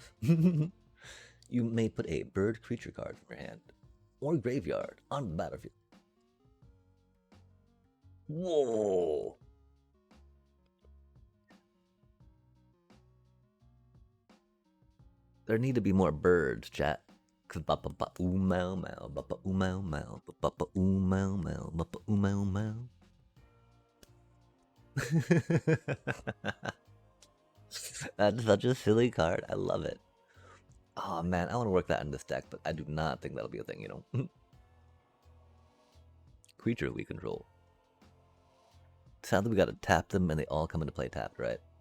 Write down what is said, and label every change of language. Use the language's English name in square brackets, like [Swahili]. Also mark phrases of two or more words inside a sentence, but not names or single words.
[English] You may put a bird creature card from your hand or graveyard on the battlefield. Whoa! There need to be more birds, chat. Cause ba ba ba ooh meow meow, ba ba ooh meow meow, ba ba ba ooh meow meow, ba ba ooh meow meow. That's such a silly card. I love it. Oh man, I want to work that in this deck, but I do not think that'll be a thing, you know? Creature we control. Sadly, we gotta tap them and they all come into play tapped, right?